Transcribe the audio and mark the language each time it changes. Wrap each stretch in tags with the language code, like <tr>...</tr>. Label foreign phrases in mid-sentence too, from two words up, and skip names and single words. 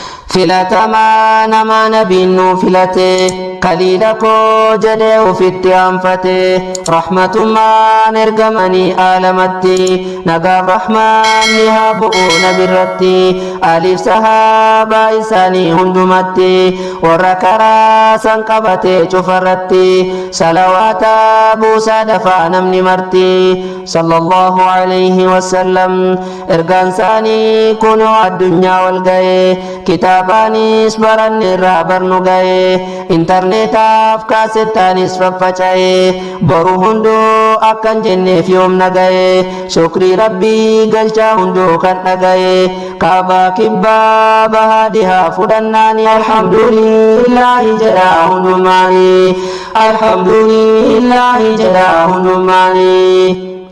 <om>Filatamaa nama nabiin nu filate, kaliila koo jedhee ufitti aanfate, rahmatummaan ergamanii aalamatti, nagaaf rahmaanni haa bu'u nabirratti, aliif sahaabaa isaanii hundumatti, warra karaa san qabate cufarratti, salawaata buusaa dafaa namni marti,</om> <ar>صلى الله عليه وسلم.</ar> <om>Ergaan isaanii kunoo addunyaa wal ga'e, kitaabaanis baranne irraa barnu ga'e, intarneetaaf kaasettaanis faffaca'e, boru hunduu akkan jenneef yoom na ga'e, shukrii Rabbii galchaa hunduu kan dhaga'e, kaabaa kibbaa bahaa dhihaa fudhannaani alhamdulillahi jedha hundumaani, alhamdulillahi jedha hundumaani.</om>